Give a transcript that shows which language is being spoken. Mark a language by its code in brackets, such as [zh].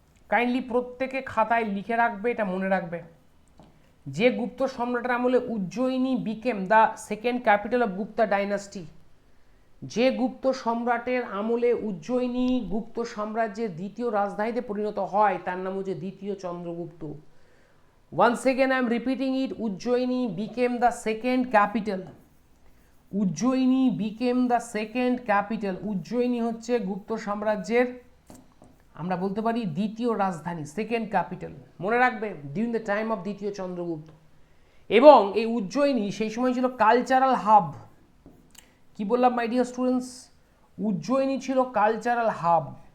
[bn] Kindly প্রত্যেকে খাতায় লিখে রাখবে, এটা মনে রাখবে। যে গুপ্ত সম্রাটের আমলে Ujjayini [en] became the second capital of Gupta dynasty, [bn] যে গুপ্ত সম্রাটের আমলে উজ্জয়িনী গুপ্ত সাম্রাজ্যের দ্বিতীয় রাজধানীতে পরিণত হয়, তার নাম হচ্ছে দ্বিতীয় Chandragupta. [en] Once again I am repeating it, Ujjayini became the second capital. Ujjayini became the second capital. [bn] Ujjayini হচ্ছে গুপ্ত সাম্রাজ্যের আমরা বলতে পারি দ্বিতীয় রাজধানী, সেকেন্ড ক্যাপিটাল। মনে রাখবে, [en] during the time of [bn] দ্বিতীয় চন্দ্রগুপ্ত। এবং এই উজ্জয়িনী সেই সময় ছিল কালচারাল হাব। কি বললাম [en] My dear students? [bn] উজ্জয়িনী ছিল কালচারাল হাব।